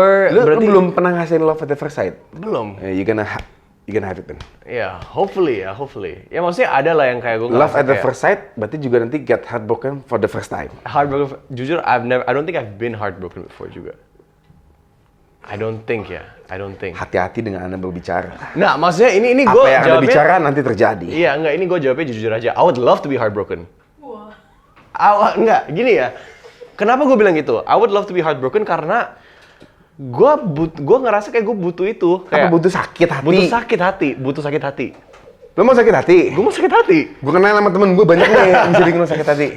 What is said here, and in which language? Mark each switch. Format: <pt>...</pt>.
<id>Lu belum pernah ngasihin</id> <en>love at the first sight?</en> <id>Belum.</id> <en>You gonna have it then.</en> <id>Iya, hopefully. Ya maksudnya ada lah yang kayak gue</id> <en>Love at the first sight</en> <id>berarti juga nanti</id> <en>get heartbroken for the first time. Heartbroken, jujur I don't think I've been heartbroken before juga. I don't think.</en> <id>Hati-hati dengan Anda berbicara. Nah, maksudnya ini gue Apa yang Anda bicara nanti terjadi. Iya, enggak, ini gue jawabnya jujur aja.</id> <en>I would love to be heartbroken.</en> <id>Enggak, gini ya. Kenapa gue bilang gitu?</id> <en>I would love to be heartbroken</en> <id>karena gue ngerasa kayak gue butuh itu. Apa butuh sakit hati? Butuh sakit hati. Lo mau sakit hati? Gue mau sakit hati. Gue kenal sama temen gue banyak nih yang bisa bikin lo sakit hati.</id>